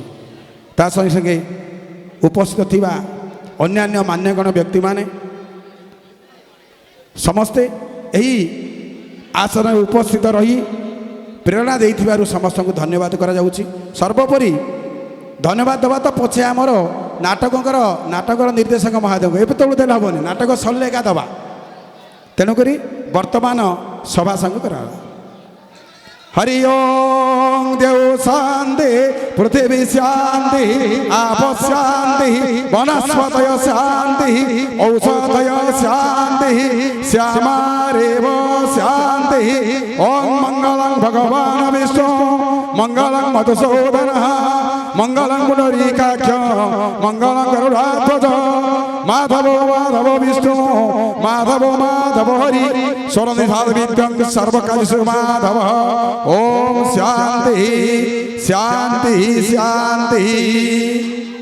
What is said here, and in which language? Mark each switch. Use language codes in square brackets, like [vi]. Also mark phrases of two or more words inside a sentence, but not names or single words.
[or] ତା ସଙ୍ଗେ ସଙ୍ଗେ ଉପସ୍ଥିତ ଥିବା ଅନ୍ୟାନ୍ୟ ମାନ୍ୟଗଣ୍ୟ ବ୍ୟକ୍ତିମାନେ ସମସ୍ତେ ଏହି ଆସନରେ ଉପସ୍ଥିତ ରହି ପ୍ରେରଣା ଦେଇଥିବାରୁ ସମସ୍ତଙ୍କୁ ଧନ୍ୟବାଦ କରାଯାଉଛି। ସର୍ବୋପରି ଧନ୍ୟବାଦ ଦେବା ତ ପଛେ ଆମର ନାଟକର ନିର୍ଦ୍ଦେଶକ ମହାଦେବଙ୍କୁ ଏବେ ତଳୁ ଦେଲେ ହେବନି, ନାଟକ ସରିଲେ ଏକା ଦେବା। ତେଣୁକରି ବର୍ତ୍ତମାନ ସଭା ସାଙ୍ଗ କରାଗଲା। [sa] हरि ओम देव शांति पृथ्वी शांति आप शांति वनस्पतय शांति औषधय शांति श्यामारेव शांति ओम मंगलं भगवान विष्णु मंगलं मधुसूदन मंगलं पुंडरीकाक्ष मंगलं गरुडाध्वज माधव माधव विष्णु माधव माधव हरि स्वरनिधान विद्यं सर्वकार्येषु माधव ओम शांति शांति शांति